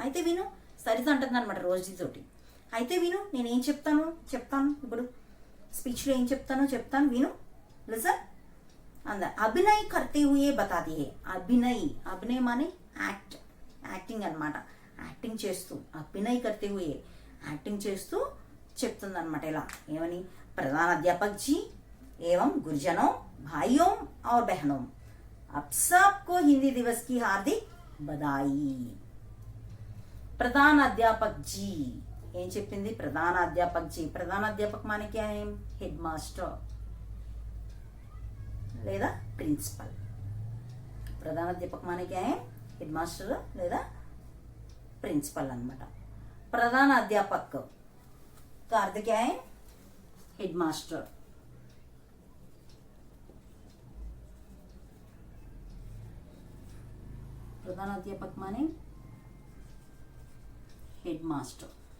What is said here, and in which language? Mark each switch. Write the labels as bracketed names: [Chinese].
[Telugu] అయితే విను, సరిత అంటుంది అనమాట రోజీతోటి. అయితే విను, నేనేం చెప్తాను ఇప్పుడు స్పీచ్లో ఏం చెప్తాను విను, లిజన్ అంద. [Hindi] అభినయ్ కర్తే హుయే బతాతి హే. [Telugu] అభినయ్ మానే యాక్టింగ్ అనమాట, యాక్టింగ్ చేస్తూ. [Hindi] అభినయ్ కర్తే హుయే, [Telugu] యాక్టింగ్ చేస్తూ చెప్తుంది అనమాట. ఇలా ఏమని, [Hindi] ప్రధాన అధ్యాపక్ జీ एवं गुरुजनों, भाइयों और बहनों, आप सबको हिंदी दिवस की हार्दिक बधाई. [Telugu] प्रधान अध्यापक जी ఏం చెప్పింది, ప్రధాన అధ్యాపక్ జీ. ప్రధాన అధ్యాపక్ [Hindi] మానే క్యా హై, [Telugu] హెడ్ మాస్టర్ లేదా ప్రిన్సిపల్. ప్రధాన అధ్యాపక్ [Hindi] మానే క్యా హై, [Telugu] హెడ్ మాస్టర్ లేదా ప్రిన్సిపల్ అనమాట. [Hindi] ప్రధాన అధ్యాపక్ का अर्थ क्या है, हेड मास्टर. प्रधान अध्यापक माने हेड मास्टर.